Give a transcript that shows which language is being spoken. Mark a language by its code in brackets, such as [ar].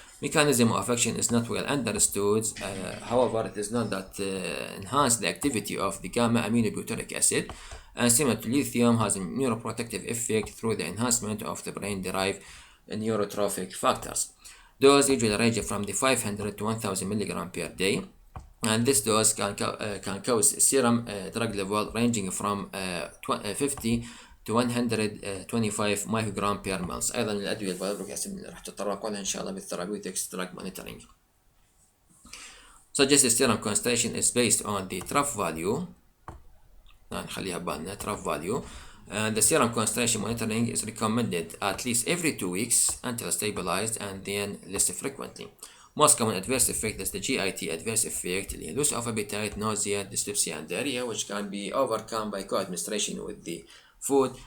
[en] Mechanism of action is not well understood. However, it is known that enhance the activity of the gamma aminobutyric acid, and similar to lithium, has a neuroprotective effect through the enhancement of the brain-derived neurotrophic factors. Dose usually range from the 500 to 1000 milligram per day, and this dose can cause serum drug level ranging from 50 to 125 microgram per month. [ar] أيضا الأدوية الفالبرويك أسيد اللي راح تتطرق لها إن شاء الله بالثيرابيوتكس drug monitoring. [en] Suggested serum concentration is based on the trough value. [ar] نخليها ببالنا [en] trough value. And the serum concentration monitoring is recommended at least every 2 weeks until stabilized, and then less frequently. Most common adverse effect is the GIT adverse effect, loss of appetite, nausea, dyspepsia, and diarrhea, which can be overcome by co-administration with the food.